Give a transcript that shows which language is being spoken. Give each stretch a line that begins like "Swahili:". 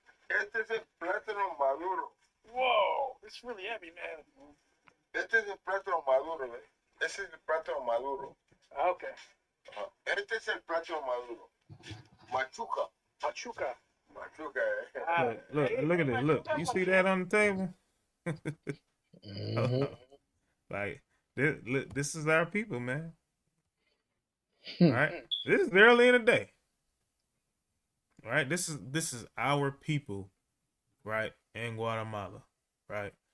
Spanish: Este es el plátano maduro.
English: Whoa, it's really heavy, man.
Spanish: Este es el plátano maduro, ¿ves? Ese es el plátano maduro.
English: Okay.
Spanish: Este es el plátano maduro. Machuca. Machuca. Machuca,
English: Look at this. Look, you see that on the table? Mm-hmm. Like this is our people, man. All right, this is early in the day. All right, this is our people, right, in Guatemala, right.